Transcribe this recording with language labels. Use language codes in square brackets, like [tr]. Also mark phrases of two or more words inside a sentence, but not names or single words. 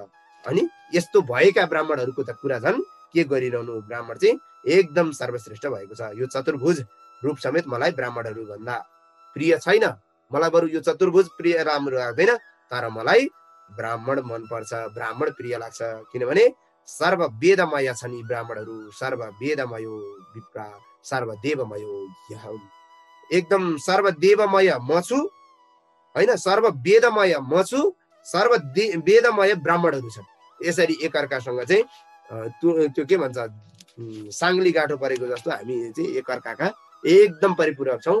[ne] अनि यस्तो भएका ब्राह्मणहरूको त कुरा झन् के गरिरहनु, ब्राह्मण चाहिँ एकदम सर्वश्रेष्ठ भएको छ। यो चतुर्भुज रूप समेत मलाई ब्राह्मणहरू भन्दा प्रिय छैन। मलाई बरु यो चतुर्भुज प्रिय राम्रो लाग्दैन, तर मलाई ब्राह्मण मनपर्छ, ब्राह्मण प्रिय लाग्छ। किनभने सर्ववेदमय छन् यी ब्राह्मणहरू, [sa] सर्ववेदमय विप्रा सर्वदेवमयो यहम्। [ne] एकदम सर्वदेवमय म छु होइन, सर्ववेदमय म छु, सर्ववेदमय ब्राह्मणहरू छन्। यसरी एकअर्कासँग चाहिँ त्यो के भन्छ, साङ्ली गाँठो परेको जस्तो हामी चाहिँ एकअर्काका एकदम परिपूरक छौँ।